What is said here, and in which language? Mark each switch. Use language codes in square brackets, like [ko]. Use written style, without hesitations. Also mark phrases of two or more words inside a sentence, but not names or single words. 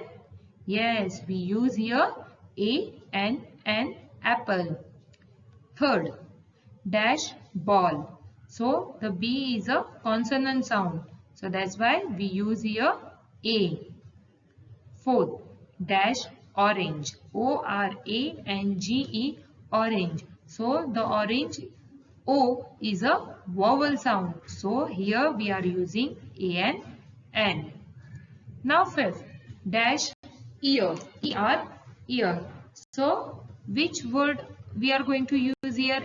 [en] Yes, we use here A and N, apple. Third, dash ball. So the B is a consonant sound. So that's why we use here A. Fourth, dash orange. O-R-A-N-G-E, orange. So the orange O is a vowel sound. So here we are using A and N. Now fifth, dash ear. E-R, ear. So which word we are going to use here?